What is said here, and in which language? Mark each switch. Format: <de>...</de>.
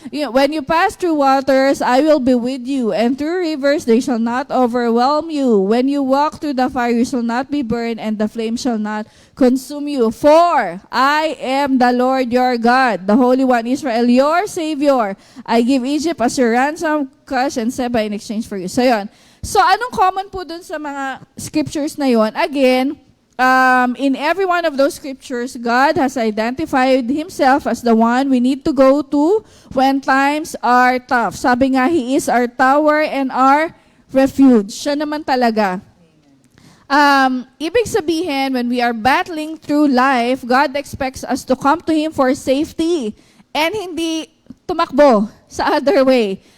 <en>When you pass through waters, I will be with you, and through rivers, they shall not overwhelm you. When you walk through the fire, you shall not be burned, and the flame shall not consume you. For I am the Lord your God, the Holy One, Israel, your Savior. I give Egypt as your ransom, Cush and Seba in exchange for you.</en> <tl>So, yun. So, anong common po dun sa mga scriptures na yon?</tl> <en>Again, in every one of those scriptures, God has identified Himself as the one we need to go to when times are tough.</en> <tl>Sabi nga,</tl> <en>He is our tower and our refuge.</en> <tl>Siya naman talaga. Ibig sabihin,</tl> <en>when we are battling through life, God expects us to come to Him for safety and</en> <tl>hindi tumakbo sa</tl> <en>other way.</en>